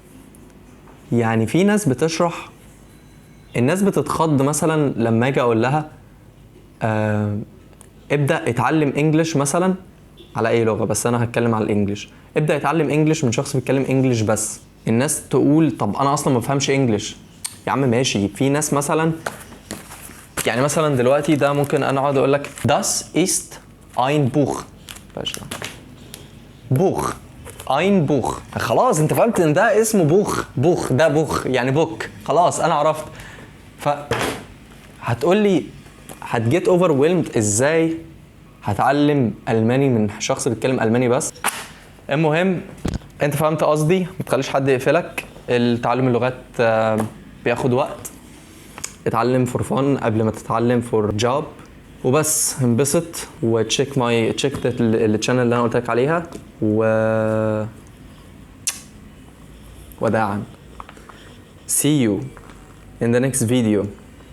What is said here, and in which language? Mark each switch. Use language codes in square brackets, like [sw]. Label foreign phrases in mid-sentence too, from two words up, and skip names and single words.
[ar] يعني في ناس بتشرح، الناس بتتخض مثلا لما اجي اقول لها ابدا اتعلم انجلش مثلا على اي لغه، بس انا هتكلم على الانجليش. ابدا اتعلم انجلش من شخص بيتكلم انجلش بس. الناس تقول طب انا اصلا ما بفهمش انجلش. يا عم ماشي، في ناس مثلا، يعني مثلا دلوقتي ده ممكن انا اقعد اقول لك [de] das ist ein Buch، [ar] بوخ [de] ein Buch، [ar] خلاص انت فهمت ان ده اسمه بوخ ده بوخ يعني بوك، خلاص انا عرفت. ف هتقول لي هتجيت overwhelmed ازاي هتعلم الماني من شخص بيتكلم الماني بس؟ المهم انت فهمت قصدي، ما تخليش حد يقفلك. التعلم اللغات بياخد وقت، اتعلم [en] for fun [ar] قبل ما تتعلم [en] for job [ar] وبس. انبسط وتشيك الشانل اللي انا قلت لك عليها، وداعا. [en] See you in the next video.